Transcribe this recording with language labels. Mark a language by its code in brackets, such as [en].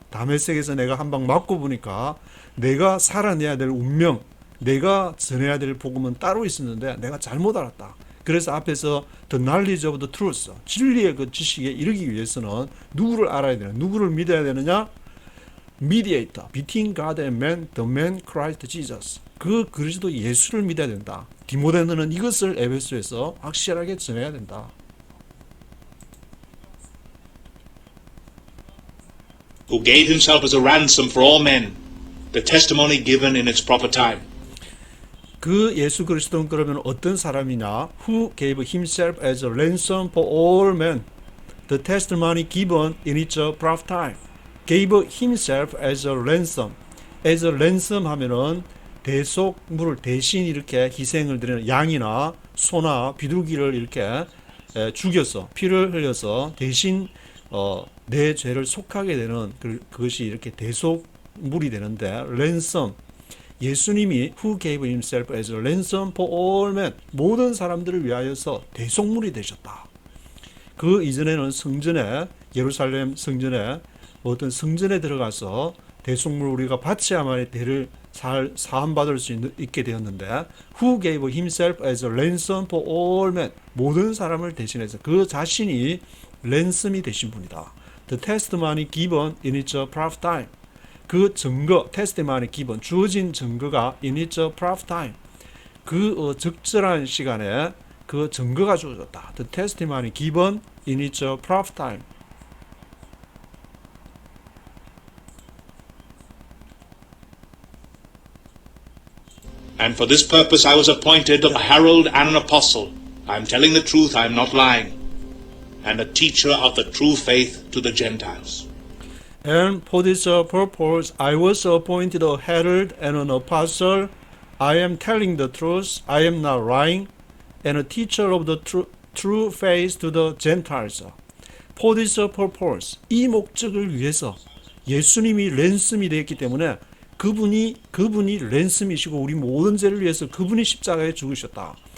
[ko] 다메섹에서 내가 한 방 맞고 보니까 내가 살아내야 될 운명, 내가 전해야 될 복음은 따로 있었는데 내가 잘못 알았다. 그래서 앞에서 [en] the knowledge of the truth, [ko] 진리의 그 지식에 이르기 위해서는 누구를 알아야 되냐, 누구를 믿어야 되느냐? [en] mediator between God and man, the man Christ Jesus. [ko] 그 그리스도 예수를 믿어야 된다. 디모데는 이것을 에베소에서 확실하게 전해야 된다. [en] Who gave himself as a ransom for all men, the testimony given in its proper time. [ko] 그 예수 그리스도는 그러면 어떤 사람이냐? [en] Who gave himself as a ransom for all men, the testimony given in its proper time. Gave himself as a ransom. As a ransom [ko] 하면은 대속물을 대신 이렇게 희생을 드리는 양이나 소나 비둘기를 이렇게 죽여서 피를 흘려서 대신 내 죄를 속하게 되는 그것이 이렇게 대속물이 되는데 ransom. [en] 예수님이 who gave himself as a ransom for all men, [ko] 모든 사람들을 위하여서 대속물이 되셨다. 그 이전에는 성전에, 예루살렘 성전에 어떤 성전에 들어가서 대속물 우리가 바쳐야만 대를 사함받을 수 있게 되었는데 [en] who gave himself as a ransom for all men, [ko] 모든 사람을 대신해서 그 자신이 랜섬이 되신 분이다. [en] The testimony given in its proper time. [ko] 그 증거, [en] testimony given, [ko] 주어진 증거가 [en] in its proper time. [ko] 그 적절한 시간에 그 증거가 주어졌다. [en] The testimony given in its proper time. And for this purpose I was appointed a herald and an apostle. I am telling the truth, I am not lying. And a teacher of the true faith to the Gentiles. And for this purpose I was appointed a herald and an apostle. I am telling the truth, I am not lying. And a teacher of the true faith to the Gentiles. For this purpose, [ko] 이 목적을 위해서 예수님이 랜섬이 되었기 때문에 그분이 랜섬이시고 우리 모든 죄를 위해서 그분이 십자가에 죽으셨다.